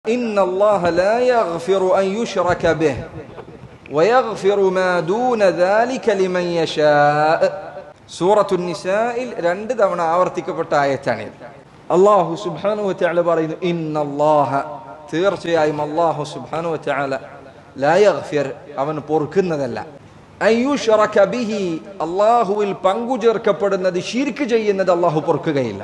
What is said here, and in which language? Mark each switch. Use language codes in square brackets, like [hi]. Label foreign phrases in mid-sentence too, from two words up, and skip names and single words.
[ar] إن الله لا يغفر أن يشرك به ويغفر ما دون ذلك لمن يشاء. [ml] സൂറത്തു നിസാഇൽ 2 തവണ ആവർത്തിക്കപ്പെട്ട ആയത്താണ്. അല്ലാഹു [ar] سبحانه وتعالى [ml] പറയുന്നു, ഇന്നല്ലാഹ, തീർച്ചയായും അല്ലാഹു [ar] سبحانه وتعالى, لا يغفر, [ml] അവൻ പൊറുക്കുന്നതല്ല, [ar] أن يشرك به, [ml] അല്ലാഹുവിൽ പങ്കു ചേർക്കപ്പെടുന്നത്, ശിർക്ക് ചെയ്യുന്നത് അല്ലാഹു പൊറുക്കുകയില്ല.